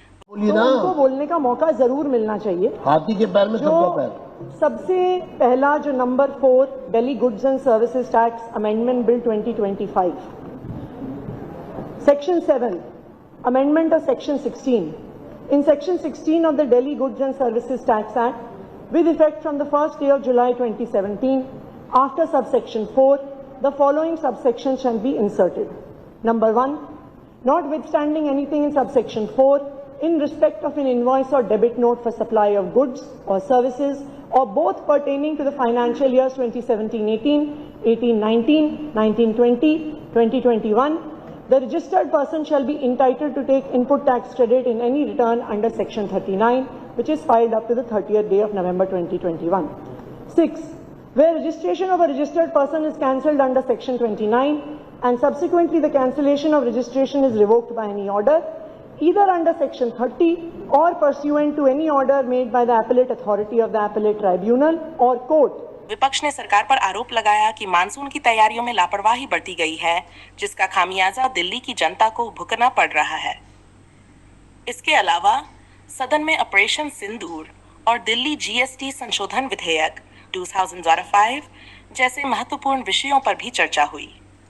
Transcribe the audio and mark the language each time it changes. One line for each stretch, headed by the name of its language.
Hindi: बोलिए ना, उनको बोलने का मौका जरूर मिलना चाहिए। हाथी के पैर में सबका पैर। सबसे पहला जो number 4 Delhi goods and services tax amendment bill 2025, section 7 amendment of section 16।
English: In section 16 of the Delhi Goods and Services Tax Act, with effect from the 1st day of July 2017, after subsection 4, the following subsections shall be inserted. Number 1, notwithstanding anything in subsection 4, in respect of an invoice or debit note for supply of goods or services, or both pertaining to the financial years 2017-18, 18-19, 19-20, 20-21, the registered person shall be entitled to take input tax credit in any return under section 39, which is filed up to the 30th day of November 2021. 6. Where registration of a registered person is cancelled under section 29 and subsequently the cancellation of registration is revoked by any order, either under section 30 or pursuant to any order made by the appellate authority of the appellate tribunal or court.
Hindi: विपक्ष ने सरकार पर आरोप लगाया कि monsoon की तैयारियों में लापरवाही बरती गई है, जिसका खामियाजा दिल्ली की जनता को भुगतना पड़ रहा है। इसके अलावा सदन में ऑपरेशन सिंदूर और दिल्ली जीएसटी संशोधन विधेयक 2005 जैसे महत्वपूर्ण विषयों पर भी चर्चा हुई।